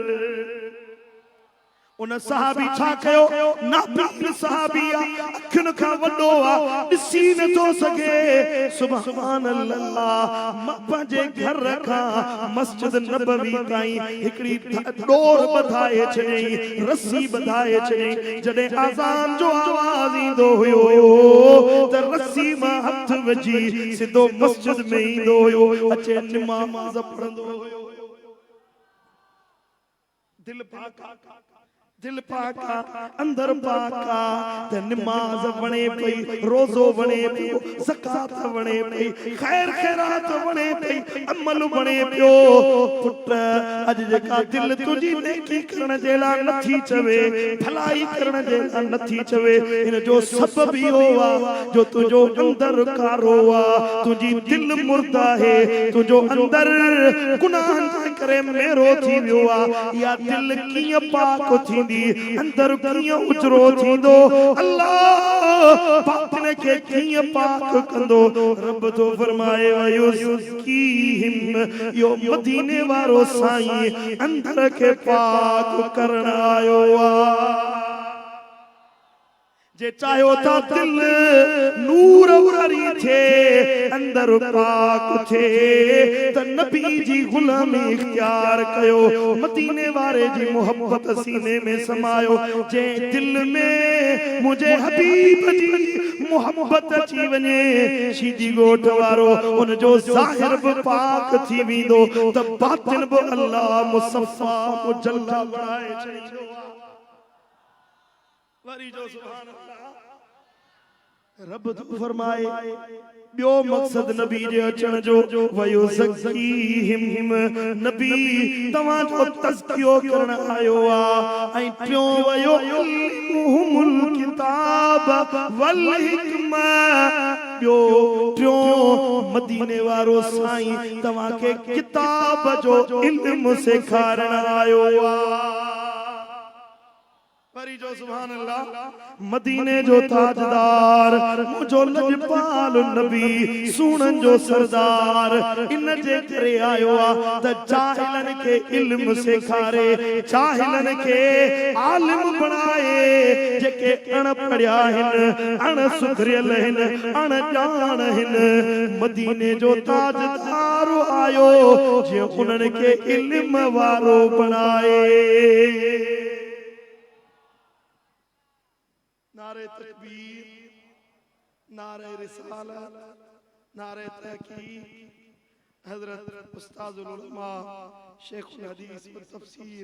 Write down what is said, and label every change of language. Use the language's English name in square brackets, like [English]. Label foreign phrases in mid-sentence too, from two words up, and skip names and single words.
[Sindhi] उन सहाबी छा कयो नाबीन सहाबिया अखिन का वडो आ दिसी न तो सके [Arabic] سبحان الله [Sindhi] पंहिंजे घर का मस्जिद नबवी ताईं हिकड़ी डोर बधाए छई रस्सी बधाए छई जडे अजान जो आवाज ईंदो हुयो त रस्सी मां हथ वजी सिधो मस्जिद में ईंदो हुयो अचे नमाज पढ़ंदो हुयो दिल पाका अंदर पाका ते नमाज वणे पई रोजो वणे पियो ज़कात वणे पई खैर खैरात वणे पई अमल वणे पियो पुट अज जेका दिल तुजी नेकी करण जेला नथी चवे भलाई करण जेला नथी चवे इन जो सबब इहो आ जो तुजो अंदर कारो आ तुजी दिल मुर्दा है तुजो अंदर गुनाहन करे मेरो थी वियो आ या दिल कीअं पाक थी अंदर किया उजरो थींदो अल्लाह बातिन के किया पाक कंदो रब तो फरमाए वयुज़कीहिम यो मदीने वारो साईं अंदर के पाक करण आयो आ जे चाहो ता दिल नूर वारी थे अंदर पाक थे त नबी जी गुलामी इख्तियार कयो मदीने वारे जी मोहब्बत सीने में समायो जे दिल में मुझे हबीब जी मोहब्बत अची वने शीदी गोठ वारो उन जो ज़ाहिर भी पाक थी विंदो त बातिन भी अल्लाह मुसफ़ा मुजल्ला बनाए छॾींदो वरी जो [Arabic] سبحان الله [Sindhi] रब तो फरमाए बियो मकसद नबी जे अचण जो वयुज़कीहिम नबी तवा जो तज़कियो करण आयो आ ऐं पियो [Arabic] ويعلمهم الكتاب والحكمة [Sindhi] पियो मदीने वारो साईं तवा के किताब जो इल्म सेखारण आयो आ वरी जो [Arabic] سبحان الله [Sindhi] मदीने जो ताजदार मुझो लजपाल नबी सुनन जो सरदार इन जे करे आयो आ त जाहिलन के इल्म सिखारे जाहिलन के आलिम बनाए जेके अण पढ़िया हिन अण सुधरियल हिन अण जान हिन मदीने जो ताजदार आयो जे उन्हनि के इल्म वारो बनाए नारे तकबीर नारे रिसालत नारे तहकीक हजरत उस्ताजुल उलमा शेखुल हदीस व तफसीर